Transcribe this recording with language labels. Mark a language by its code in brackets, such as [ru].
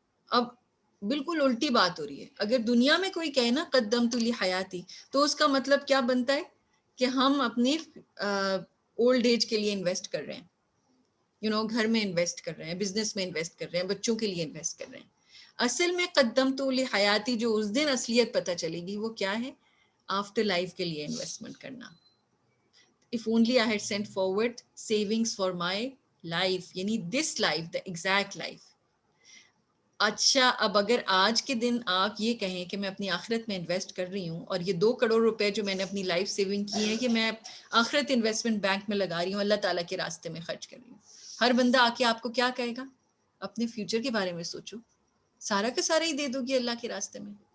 [ur] اب بالکل الٹی بات ہو رہی ہے، اگر دنیا میں کوئی کہے نا [ar] قدمت لی حیاتی [ur] تو اس کا مطلب کیا بنتا ہے کہ ہم اپنی اولڈ ایج کے لیے انویسٹ کر رہے ہیں، گھر میں انویسٹ کر رہے ہیں، بزنس میں انویسٹ کر رہے ہیں، بچوں کے لیے انویسٹ کر رہے ہیں. اصل میں [ar] قدمت لی حیاتی [ur] جو اس دن اصلیت پتہ چلے گی وہ کیا ہے؟ آفٹر لائف کے لیے انویسٹمنٹ کرنا. [en] If only I had sent forward savings for my life، یعنی this life، the exact life. [ur] اچھا اب اگر آج کے دن آپ یہ کہیں کہ میں اپنی آخرت میں انویسٹ کر رہی ہوں اور یہ 2 کروڑ روپے جو میں نے اپنی لائف سیونگ کی ہے کہ میں آخرت انویسٹمنٹ بینک میں لگا رہی ہوں، اللہ تعالیٰ کے راستے میں خرچ کر رہی ہوں، ہر بندہ آ کے آپ کو کیا کہے گا؟ اپنے فیوچر کے بارے میں سوچو، سارا کا سارا ہی دے دو گی اللہ کے راستے میں.